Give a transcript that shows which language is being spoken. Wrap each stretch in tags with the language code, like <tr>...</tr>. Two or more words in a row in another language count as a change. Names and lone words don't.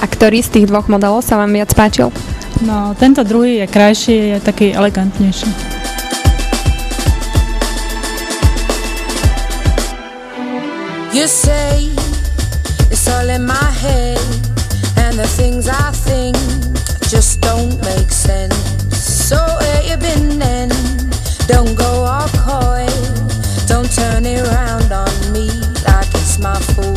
<sk>Ktorý z tých dvoch modelov sa vám viac páčil? No, tento druhý je krajší, je taký elegantnejší.</sk> <en>You say it's all in my head, and the things I think just don't make sense. So where you been then? Don't go all coy, don't turn it around on me like it's my fault.</en>